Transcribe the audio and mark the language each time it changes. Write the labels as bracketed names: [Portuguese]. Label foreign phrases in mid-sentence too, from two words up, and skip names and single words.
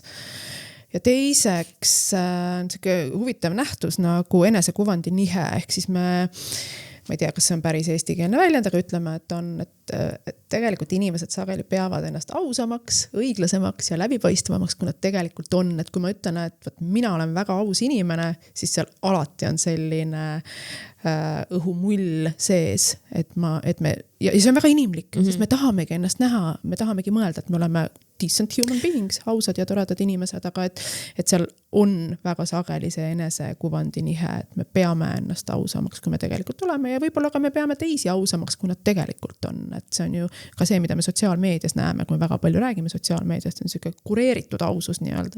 [Estonian] Ja teiseks on huvitav nähtus nagu enesekuvandi nihe, ehk siis ma ei tea, kas see on päris eestikeelne väljend, aga ütleme, et tegelikult inimesed sageli peavad ennast ausamaks, õiglasemaks ja läbipaistvamaks, kui nad tegelikult on. Et kui ma ütlen, et mina olen väga aus inimene, siis seal alati on selline õhumull sees, et ja see on väga inimlik, sest me tahamegi ennast näha, me tahamegi mõelda, et me oleme [English] decent human beings, [Estonian] ausad ja toredad inimesed, aga et seal on väga sageli see enesekuvandi nihe, et me peame ennast ausamaks, kui me tegelikult oleme ja võib-olla ka me peame teisi ausamaks, kui nad tegelikult on. Et see on ju ka see, mida me sotsiaalmeedias näeme, kui me väga palju räägime sotsiaalmeediast, on selline kureeritud ausus nii-öelda.